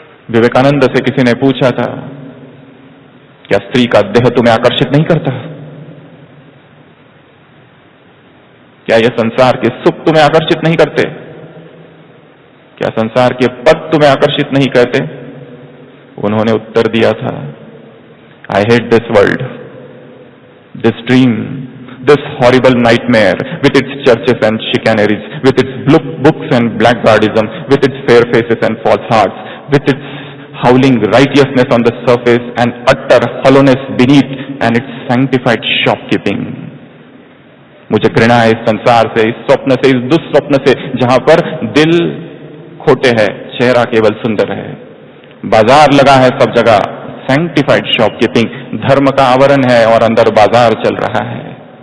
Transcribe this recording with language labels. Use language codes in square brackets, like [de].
[hi] विवेकानंद से किसी ने पूछा था, क्या स्त्री का देह तुम्हें आकर्षित नहीं करता? क्या ये संसार के सुख तुम्हें आकर्षित नहीं करते? क्या संसार के पद तुम्हें आकर्षित नहीं करते? उन्होंने उत्तर दिया था, [en] I hate this world, this dream, this horrible nightmare with its churches and chicaneries, with its books and blackguardism, with its fair faces and false hearts, with its howling righteousness on the surface and utter hollowness beneath, and its sanctified shopkeeping. [hi] मुझे घृणा है इस संसार से, इस स्वप्न से, इस दुस्वप्न से, जहां पर दिल खोटे है, चेहरा केवल सुंदर है। बाजार लगा है सब जगह, [en] sanctified shopkeeping, [hi] धर्म का आवरण है और अंदर बाजार चल रहा है।